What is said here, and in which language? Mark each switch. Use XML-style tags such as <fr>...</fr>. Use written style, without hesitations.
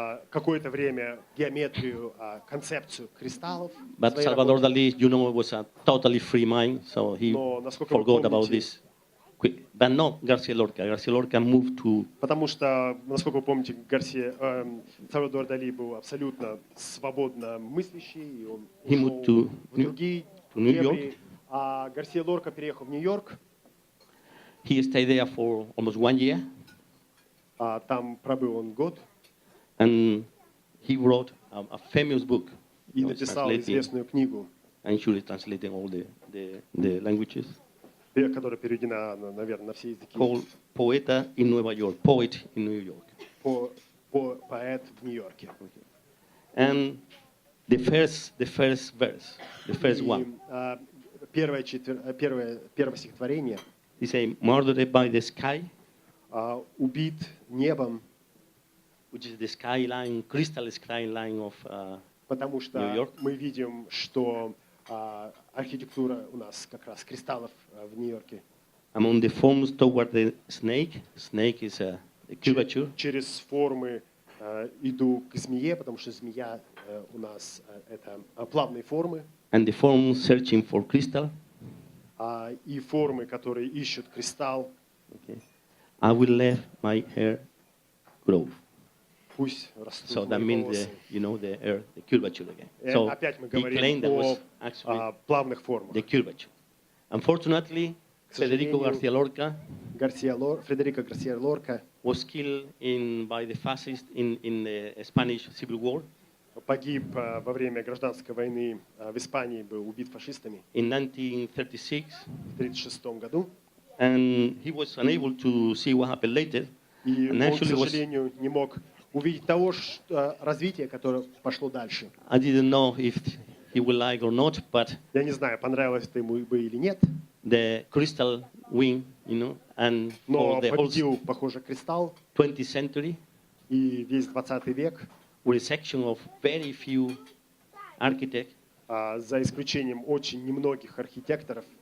<ru>Какое-то время геометрию, концепцию кристаллов.</ru> <en>But Salvador Dali, was a totally free mind, so he forgot about this. But not Garcia Lorca. Garcia Lorca moved to.</en> <ru>Потому что, насколько вы помните, Сальвадор Дали был абсолютно свободно мыслящий, и он ушел в другие дебри. А Гарсия Лорка переехал в Нью-Йорк.</ru> <en>He stayed there for almost 1 year.</en> <ru>Там пробыл он год.</ru> <en>And he wrote a famous book.</en> <ru>И написал известную книгу.</ru> <en>Actually translating all the languages.</en> <ru>Которая переведена, наверное, на все языки.</ru> <en>Called Poeta in New York. Poet in New York.</en> <ru>Поэт в Нью-Йорке.</ru> <en>And the first verse, the first one.</en> <ru>Первое стихотворение.</ru> <en>He say, murdered by the sky.</en> <ru>Убит небом.</ru> <en>Which is the skyline, crystal skyline of</en> <ru>потому что</ru> <en>New York.</en> <ru>Мы видим, что архитектура у нас как раз кристаллов в Нью-Йорке.</ru> <en>Among the forms toward the snake is a curvature.</en> <ru>Через формы иду к змее, потому что змея у нас это плавные формы.</ru> <en>And the form searching for crystal.</en> <ru>И формы, которые ищут кристалл.</ru> <en>Okay. I will let my hair grow.</en> <ru>Пусть растут</ru> <en>so that means the curvature again. So</en> <ru>опять мы</ru> <en>he claimed that was actually</en> <ru>плавных формах.</ru> <en>The curvature. Unfortunately, Federico Garcia Lorca</en> <ru>Федерико Гарсия Лорка</ru> <en>was killed by the fascists in the Spanish Civil War.</en> <ru>Погиб во время гражданской войны в Испании, был убит фашистами.</ru> <en>In 1936.</en> <ru>В 1936 году.</ru> <en>And he was unable to see what happened later.</en> <ru>И он, к сожалению, не мог увидеть того развития, которое пошло дальше.</ru> <en>I didn't know if he would like or not, but</en> <ru>Я не знаю, понравилось это ему бы или нет,</ru> <en>the crystal wing, and</en> <ru>но</ru> <en>for the whole</en> <ru>победил, похоже, кристалл</ru> <en>20th century,</en> <ru>и весь 20 век,</ru> <en>with a section of very few architects,</en> <ru>за исключением очень немногих архитекторов,</ru>